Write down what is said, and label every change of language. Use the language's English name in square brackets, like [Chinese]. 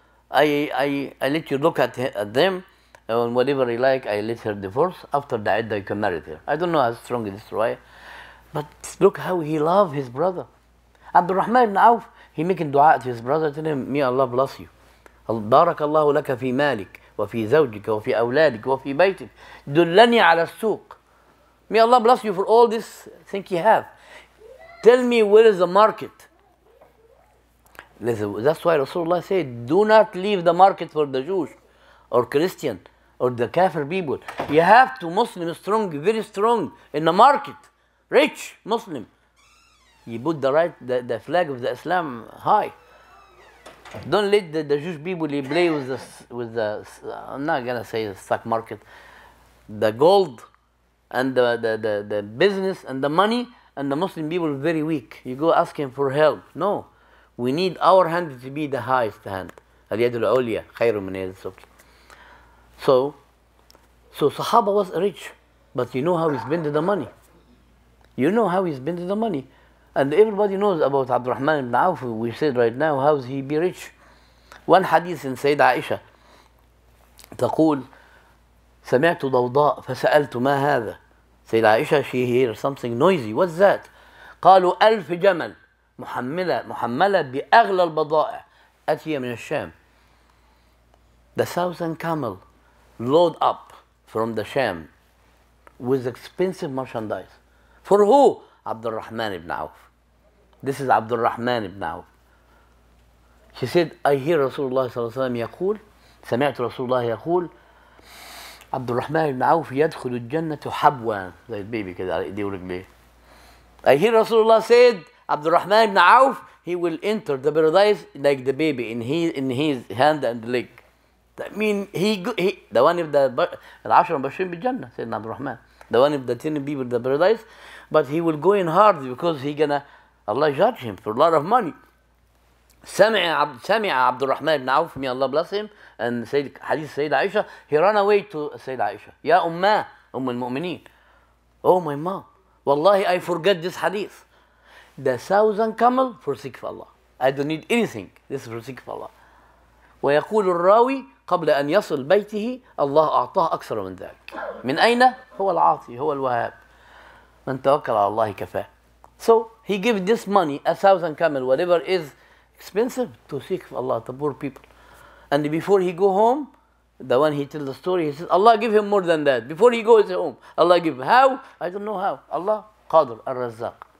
[English] I let you look at them, and whatever I like, I let her divorce. After the iddah, you can marry her. I don't know how strong is this riwayah. But look how he loved his brother. Abdul Rahman ibn Auf, he making dua to his brother, tell him, may Allah bless you. [Arabic] بارك الله لك في مالك وفي زوجك وفي أولادك وفي بيتك دلني على السوق. [English] May Allah bless you for all this thing you have. Tell me where is the market. That's why Rasulullah said, do not leave the market for the Jews or Christian or the Kafir people. You have to Muslim strong, very strong in the market. Rich Muslim. You put the flag of the Islam high. Don't let the Jewish people play with the I'm not gonna say the stock market, the gold and the business and the money, and the Muslim people are very weak. You go asking for help. No, we need our hand to be the highest hand. [Arabic] اليد العليا خير من اليد السفلى. [English] So Sahaba was rich, but you know how he spent the money. You know how he spent the money. And everybody knows about Abdul Rahman ibn Auf. We said right now, how is he be rich? One hadith in Sayyida Aisha [Arabic] تقول سمعت ضوضاء فسألت ما هذا. [English] Sayyida Aisha, she hears something noisy. What's that? [Arabic] قالوا 1000 جمل محملة بأغلى البضائع أتي من الشام. [English] The 1000 camel load up from the Sham with expensive merchandise. For who? Abdul Rahman ibn Auf. This is Abdul Rahman ibn Auf. She said, I hear Rasulullah [Arabic] صلى الله عليه وسلم يقول, سمعت رسول الله يقول, عبد الرحمن ibn Auf يدخل الجنة حبوا, زي البيبي كده على ايديه ورجليه. [English] I hear Rasulullah said, Abdul Rahman ibn Auf, he will enter the paradise like the baby in his hand and leg. That means he the one of the [Arabic] العشرة مبشرين بالجنة, [English] سيدنا عبد الرحمن. The one of the 10 people in the paradise, but he will go in hard because Allah judge him for a lot of money. [Arabic] سمع عبد الرحمن بن [English] Auf, may Allah bless him, and Hadith Sayyida Aisha, he ran away to Sayyida Aisha. Ya Ummah, al-Mu'mineen. Oh my mom, Wallahi I forget this Hadith. The 1,000 camel for sake of Allah. I don't need anything. This is for sake of Allah. [Arabic] ويقول الراوي قبل أن يصل بيته الله أعطاه أكثر من ذلك. من أين؟ هو العاطي, هو الوهاب. من توكل على الله كفاه. [English] So he gave this money, 1,000 camel, whatever is expensive, to seek for Allah, the poor people. And before he go home, the one he tells the story, he says, Allah give him more than that. Before he goes home, Allah give him. How? I don't know how. Allah, Qadir, Ar-Razzaq.